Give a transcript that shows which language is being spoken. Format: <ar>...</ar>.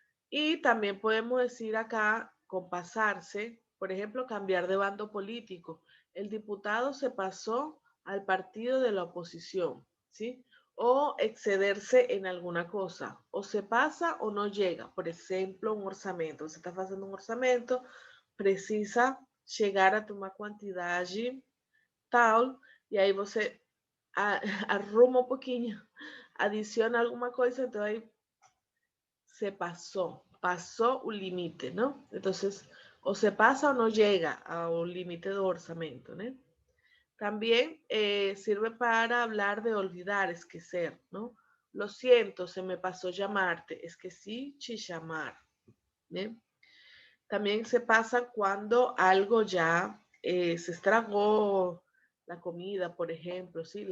<es>Y también podemos decir acá, con pasarse, por ejemplo, cambiar de bando político. El diputado se pasó al partido de la oposición, ¿sí? O excederse en alguna cosa. O se pasa o no llega. Por ejemplo, un orçamento.</es> <pt>Você está fazendo um orçamento, precisa chegar a uma quantidade tal, e aí você arruma um pouquinho, adiciona alguma coisa, então aí</pt> <es>se pasó un límite, ¿no? Entonces, o se pasa o no llega a un límite de orçamento, ¿no? También sirve para hablar de olvidar, esquecer, ¿no? Lo siento, se me pasó llamarte,</es> <pt>esquecí te llamar,</pt> <es>¿no? También se pasa cuando algo ya se estragó, la comida, por ejemplo, ¿sí?</es>